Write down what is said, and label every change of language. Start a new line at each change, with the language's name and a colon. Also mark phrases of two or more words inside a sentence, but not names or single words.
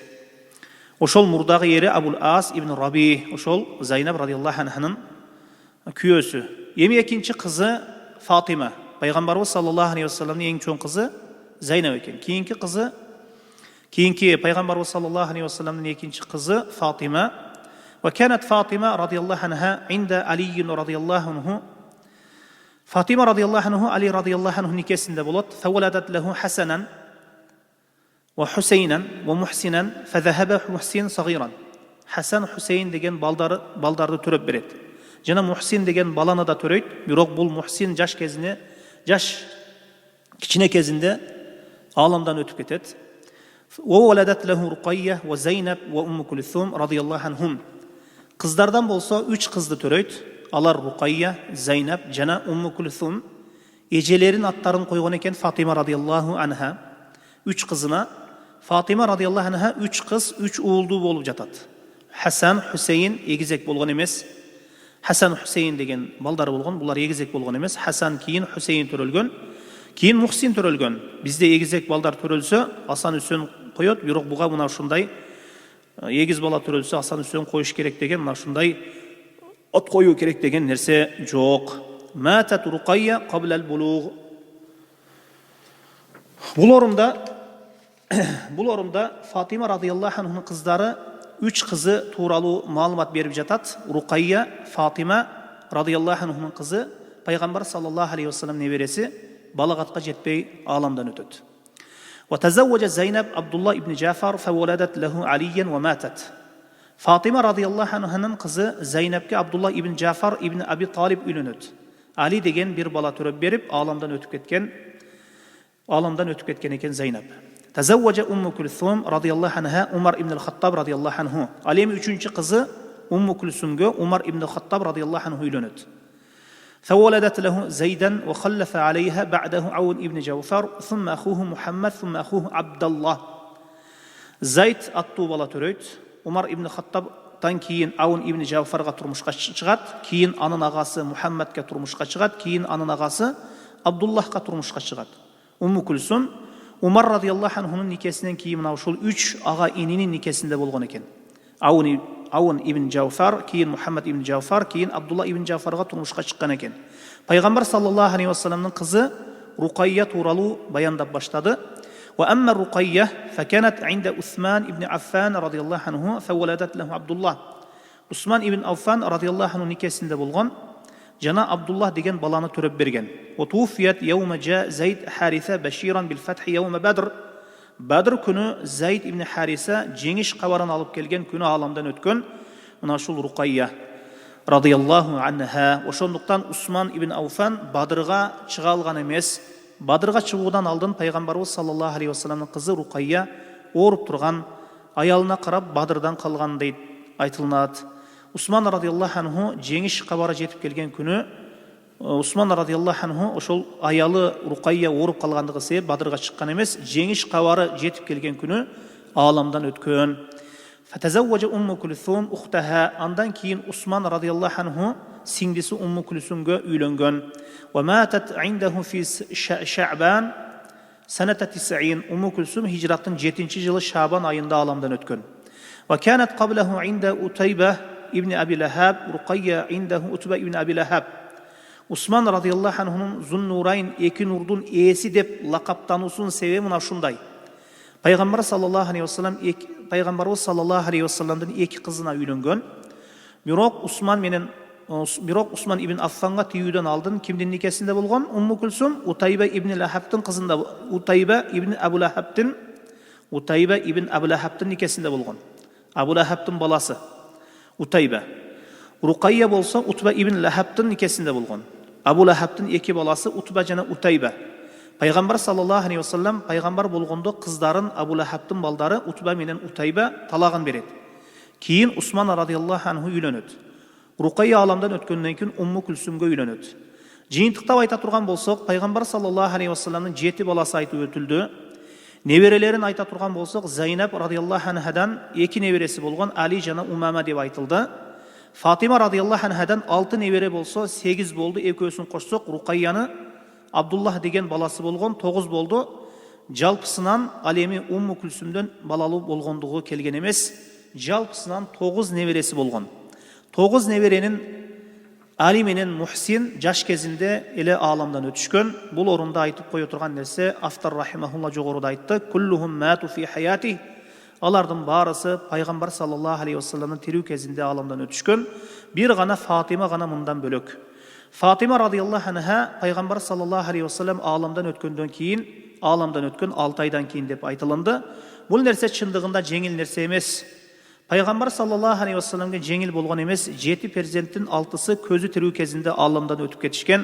Kyrgyz: Ошол мурдагы ери Абул Ас ибн Раби, ошол Зайнаб
Arabic: رضي الله عنها
Kyrgyz: күйөөсү. Эми экинчи кызы Фатима, пайгамбарыбыз
Arabic: صلى الله عليه وسلم
Kyrgyz: эң чоң кызы Зайнаб экен. Кийинки пайгамбарыбыз
Arabic: صلى الله عليه وسلم
Kyrgyz: экинчи кызы Фатима.
Arabic: وكانت فاطمة رضي الله عنها عند علي رضي الله عنه.
Kyrgyz: Фатима
Arabic: رضي الله عنه
Kyrgyz: Али
Arabic: رضي الله عنه
Kyrgyz: никесинде болот.
Arabic: فولدت له حسنا وحسينا ومحسنا فذهب محسن صغيرا.
Kyrgyz: Хасан Хусейн деген балдарды төрөп берет. Жана Мухсин деген баланы да төрөйт. Бирок бул Мухсин жаш кичине кезинде аламдан өтүп кетет.
Arabic: وولدت له رقية وزينب وأم كلثوم رضي الله عنهم.
Kyrgyz: Кыздардан болсо 3 кызды төрөйт. Алар Руқайя, Зайнаб жана Умму Кулсум. Эжелерин аттарын койгон экен Фатима
Arabic: رضي الله عنها.
Kyrgyz: 3 кызына Фатима
Arabic: رضي الله عنها
Kyrgyz: 3 кыз, 3 уулду болуп жатат. Хасан, Хусейн эгизек болгон эмес. Хасан, Хусейн деген балдары болгон, булар эгизек болгон эмес. Хасан кийин Хусейн төрөлгөн. Кийин Мухсин төрөлгөн. Бизде эгизек балдар төрөлсө, Асан Үсөн коёт, бирок буга мына ушундай эгиз бала төрөлсө Асан Үсөн коюш керек деген, мына ушундай от коюу керек деген нерсе жок.
Arabic: ماتت رقية قبل البلوغ.
Kyrgyz: Бул орунда Фатима
Arabic: رضي الله عنه
Kyrgyz: кыздары 3 кызы тууралуу маалымат берип жатат. Руқайя, Фатима
Arabic: رضي الله عنه
Kyrgyz: кызы, пайгамбар
Arabic: صلى الله عليه وسلم
Kyrgyz: небереси, балагатка жетпей аламдан өтөт.
Arabic: وتزوج زينب عبد الله ابن جعفر فولدت له عليا وماتت.
Kyrgyz: Фатима
Arabic: رضي الله عنها
Kyrgyz: кызы Зайнабке Абдулла ибн Джафар ибн Аби Талиб үйлөнөт. Али деген бир бала төрөп берип, аламдан өтүп кеткен экен Зайнаб.
Arabic: تزوج أم كلثوم رضي الله عنها عمر بن الخطاب رضي الله عنه.
Kyrgyz: Ал эми 3-чү кызы Умму Кулсумга Умар ибн al-Хаттаб
Arabic: رضي الله عنه
Kyrgyz: үйлөнөт.
Arabic: فولدت له زيدا وخلف عليها بعده عون ابن جوفر ثم أخوه محمد ثم أخوه عبد الله.
Kyrgyz: زيد аттуу бала төрөйт. Умар ибн Хаттабтан кийин Аун ибн Жауфарга турмушка чыгат, кийин анын агасы Мухаммадка турмушка чыгат, кийин анын агасы Абдуллахка турмушка чыгат. Умму Кулсум Умар
Arabic: رضي الله عنه
Kyrgyz: никесинен кийин мына ушул 3 ага ининин никесинде болгон экен. Аун ибн Жауфар, кийин Мухаммад ибн Жауфар, кийин Абдулла ибн Жауфарга турмушка чыккан экен. Пайгамбар
Arabic: صلى الله عليه وسلم
Kyrgyz: кызы Руқайя тууралуу баяндап баштады.
Arabic: وأما الرقية فكانت عند عثمان ابن عفان رضي الله عنه فولدت له عبد الله.
Kyrgyz: Усман ибн Аффан
Arabic: رضي الله عنه
Kyrgyz: некесінде болған жана Абдуллах деген баланы төреп берген.
Arabic: توفيت يوم جاء زيد حارثة بشيرا بالفتح يوم بدر.
Kyrgyz: Бадр күні Зайд ибн Хариса жеңіш хабарын алып келген күні аламдан өткен. Мына шул Руқайя
Arabic: رضي الله عنها.
Kyrgyz: Ошондуктан Усман ибн Аффан Бадрга чыга алган эмес. Бадрга чыгуудан алдын пайгамбарыбыз
Arabic: صلى الله عليه وسلم
Kyrgyz: кызы Руқайя ооруп турган, аялына карап Бадрдан калган дейт айтылынат. Усман
Arabic: رضي الله عنه
Kyrgyz: жеңиш хабары жетип келген күнү Усман
Arabic: رضي الله عنه
Kyrgyz: ошол аялы Руқайя ооруп калгандыгы себеп Бадрга чыккан эмес, жеңиш хабары жетип келген күнү ааламдан өткөн.
Arabic: فتزوج أم كلثوم أختها.
Kyrgyz: Андан кийин Усман
Arabic: رضي الله عنه
Kyrgyz: сиңдиси Умму Кулсумга үйлөнгөн.
Arabic: وماتت عنده في شعبان سنة 90.
Kyrgyz: Умму Кулсум хижраттын 7-жылы Шабан айында ааламдан өткөн.
Arabic: وكانت قبله عند عتيبة بن أبي لهب، رقية عنده عتبة بن أبي لهب.
Kyrgyz: Усман
Arabic: رضي الله عنه
Kyrgyz: Зуннурайн, эки нурдун ээси деп лакаптануусунун себеби мына ушундай. Пайгамбар
Arabic: صلى الله عليه وسلم
Kyrgyz: пайгамбарыбыз
Arabic: صلى الله عليه وسلم
Kyrgyz: эки кызына үйлөнгөн. Бирок Усман ибн Аффанга тийүүдөн алдын кимдин никесинде болгон? Умму Кулсум Утайба ибн Лахабтын кызында, Утайба ибн Абу Лахабтын никесинде болгон. Абу Лахабтын баласы Утайба. Руқайя болса Утба ибн Лахабтын никесинде болгон. Абу Лахабтын эки баласы Утба жана Утайба. Пайгамбар
Arabic: صلى الله عليه وسلم
Kyrgyz: пайгамбар болгондо кыздарын Абу Лахабтын балдары Утба менен Утайба талагын берет. Кийин Усман радиаллаху анху үйлөнөт. Руқайя аламдан өткөндөн кийин Умму Кулсумга үйлөнөт. Жыйынтыктап айта турган болсок, пайгамбар
Arabic: صلى الله عليه وسلم
Kyrgyz: 7 баласы айтып өтүлдү. Неберелерин айта турган болсок, Зайнаб
Arabic: رضي الله عنها
Kyrgyz: 2 небереси болгон Али жана Умама деп айтылды. Фатима
Arabic: رضي الله عنها
Kyrgyz: 6 небере болсо 8 болду. Экөөсүн кошсок, Руқайяны Абдуллах деген баласы болгон 9 болду. Жалпысынан алеми Умму Кулсумдөн балалуу болгондугу келген эмес. Жалпысынан 9 небереси болгон. 9 неберенин Али менен Мухсин жаш кезинде эле ааламдан өтүшкөн. Бул орунда айтып кое турган нерсе автор рахимахулла жогоруда айтты.
Arabic: كلهم ماتوا في حياتي.
Kyrgyz: Алардын баарысы пайгамбар
Arabic: صلى الله عليه وسلم
Kyrgyz: тирүү кезинде ааламдан өтүшкөн. Бир гана Фатима гана мындан бөлөк. Фатима
Arabic: رضي الله عنها
Kyrgyz: пайгамбар
Arabic: صلى الله عليه وسلم
Kyrgyz: ааламдан өткөндөн кийин, ааламдан өткөн 6 айдан кийин деп айтылынды. Бул нерсе чындыгында жеңил нерсе эмес. Пайгамбар
Arabic: صلى الله عليه وسلم
Kyrgyz: жеңил болгон эмес, 7 перзенттин 6-сы көзү тирүү кезинде ааламдан өтүп кетишкен.